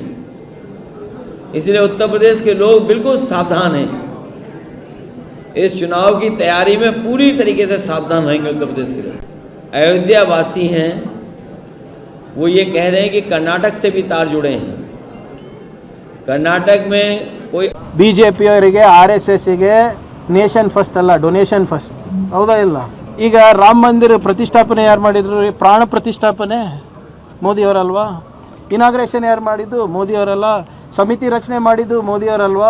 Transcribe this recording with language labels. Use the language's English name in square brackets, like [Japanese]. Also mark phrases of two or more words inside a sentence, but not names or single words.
[Hindi] इसलिए उत्तर प्रदेश के लोग बिल्कुल सावधान हैं. इस चुनाव की तैयारी में पूरी तरीके से सावधान रहेंगे उत्तर प्रदेश के लोग. अयोध्या वासी हैं वो ये कह रहे हैं कि कर्नाटक से भी तार जुड़े हैं. कर्नाटक में कोई [Kannada] ಬಿಜೆಪಿಯವರಿಗೆ RSSಗೆ [English] nation first [Kannada] ಅಲ್ಲ, [English] donation first. [Kannada] ಹೌದಾ ಇಲ್ಲ? ಈಗ ರಾಮ ಮಂದಿರ ಪ್ರತಿಷ್ಠಾಪನೆ ಯಾರು ಮಾಡಿದ್ರು? ಪ್ರಾಣ ಪ್ರತಿಷ್ಠಾಪನೆ ಮೋದಿಯವರಲ್ವಾ? ಇನಾಗ್ರೇಷನ್ ಯಾರು ಮಾಡಿದ್ದು? ಮೋದಿಯವರಲ್ಲ. ಸಮಿತಿ ರಚನೆ ಮಾಡಿದ್ದು ಮೋದಿಯವರಲ್ವಾ?